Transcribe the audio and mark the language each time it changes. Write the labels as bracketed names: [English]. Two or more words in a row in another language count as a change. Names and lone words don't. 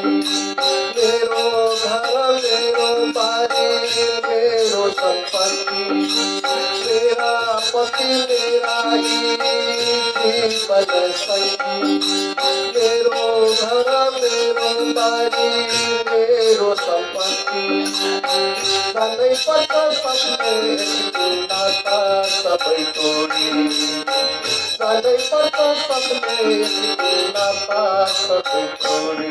[Nepali] मेरो घर मेरो बारी मेरो संपत्ति, [Hindi] मेरा पति मेरा ही जीवन संगी, [Nepali] मेरो घर मेरो बारी मेरो संपत्ति। जानै पर्छ सबले नाता सबै तोडी, जानै पर्छ सबले नाता सबै तोडी।